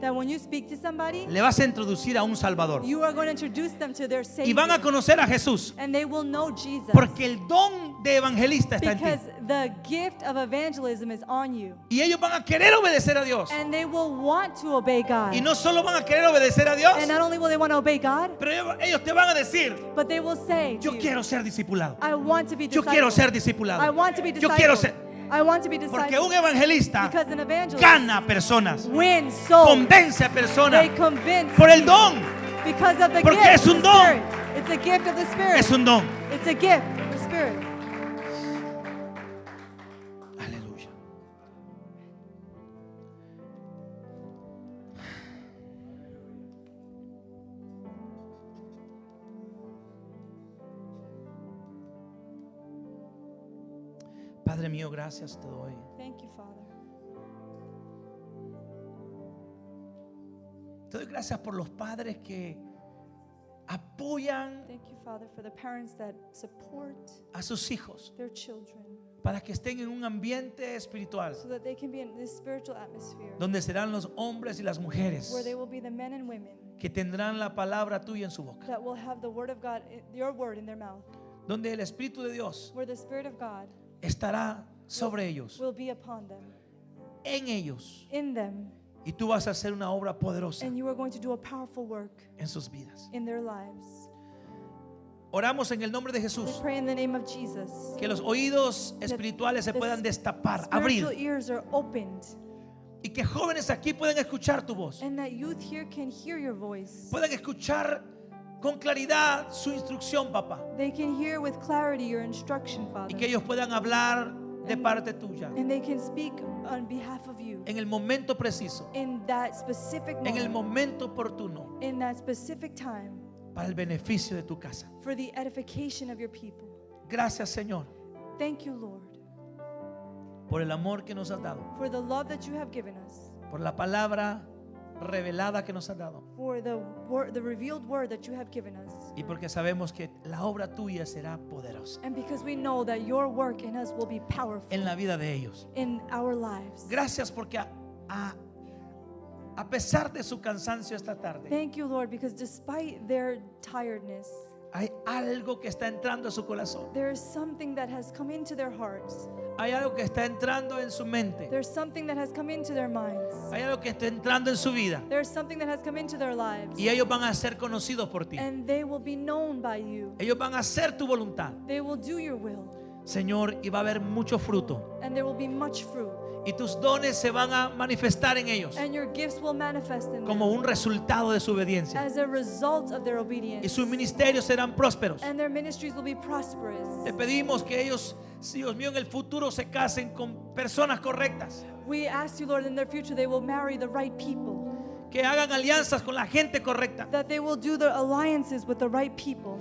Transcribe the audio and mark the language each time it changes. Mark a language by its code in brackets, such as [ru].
[en] that when you speak to somebody, [es] le vas a introducir a un Salvador [en] you are going to introduce them to their [es] y [en] Savior, [es] van a conocer a Jesús, [en] and they will know Jesus [es] porque el don de evangelista está en ti [en] because the gift of evangelism is on you, [es] y ellos van a querer obedecer a Dios. [en] and they will want to obey God. [es] Y no solo van a querer obedecer a Dios, [en] And not only will they want to obey God, [es] pero ellos te van a decir, [en] but they will say to [es] yo [en] you, [es] quiero ser discipulado, [en] I want to be [es] yo quiero ser [en] discipled. [es] discipulado, [en] I want to be [es] yo quiero [en] discipled. [es] ser, [en] I want to be [es] porque un [en] discipled. [es] evangelista [en] Because an evangelist [es] gana personas, [en] wins souls. [es] convence a [en] They [es] personas [en] convince [es] por el don. [en] because of the [es] Porque [en] gift [es] es [en] of [es] un [en] the [es] don. [en] Spirit. It's a gift of the Spirit. [es] Es un don. [en] It's a gift of the Spirit. [es] Aleluya. Padre mío, gracias te doy. [en] Thank you, Father. [es] Te doy gracias por los padres que apoyan [en] Thank you, Father, for the parents that support [es] a sus hijos [en] their children [es] para que estén en un ambiente espiritual [en] so that they can be in this spiritual atmosphere [es] donde serán los hombres y las mujeres [en] where they will be the men and women [es] que tendrán la palabra tuya en su boca, [en] that will have the word of God, your word in their mouth, [es] donde el Espíritu de Dios [en] where the Spirit of God [es] estará sobre ellos, [en] will be upon them, [es] en ellos, [en] in them, [es] y tú vas a hacer una obra poderosa [en] and you are going to do a powerful work [es] en sus vidas. [en] in their lives. [es] Oramos en el nombre de [en] We [es] Jesús [en] pray in the name of Jesus. [es] que los oídos espirituales se [en] the [es] puedan destapar, [en] Spiritual [es] abrir, [en] ears are opened, [es] y que jóvenes aquí puedan escuchar tu voz, [en] and that youth here can hear your voice. [es] puedan escuchar con claridad su instrucción, papá, [en] They can hear with clarity your instruction, [es] y [en] Father. [es] que ellos puedan hablar de parte tuya [en] And they can speak on behalf of you [es] en el momento preciso, [en] in that specific [es] en el [en] moment, [es] momento oportuno, [en] in that specific time, [es] para el beneficio de tu casa. [en] for the edification of your people. [es] Gracias, Señor, [en] Thank you, Lord, [es] por el amor que nos has dado, [en] for the love that you have given us, [es] por la palabra revelada que nos has dado, [en] for the word, the revealed word that you have given us, [es] y porque sabemos que la obra tuya será poderosa [en] and because we know that your work in us will be powerful [es] en la vida de ellos. [en] in our lives. [es] Gracias porque a pesar de su cansancio esta tarde, [en] Thank you, Lord, because despite their tiredness, [es] hay algo que está entrando a su corazón. [en] there is something that has come into their hearts. [es] Hay algo que está entrando en su mente. [en] There's something that has come into their minds. [es] Hay algo que está entrando en su vida. [en] There's something that has come into their lives. [es] Y ellos van a ser conocidos por ti. [en] And they will be known by you. [es] Ellos van a hacer tu voluntad, [en] They will do your will. [es] Señor, y va a haber mucho fruto. [en] And there will be much fruit. [es] Y tus dones se van a manifestar en ellos [en] And your gifts will manifest in [es] como [en] them [es] un resultado de su obediencia. [en] as a result of their [es] Y [en] obedience. [es] sus ministerios serán prósperos. [en] And their ministries will be prosperous. [es] Te pedimos que ellos, Dios mío, en el futuro se casen con personas correctas, [en] We ask you, Lord, in their future they will marry the right people. [es] que hagan alianzas con la gente correcta, [en] That they will do the alliances with the right people.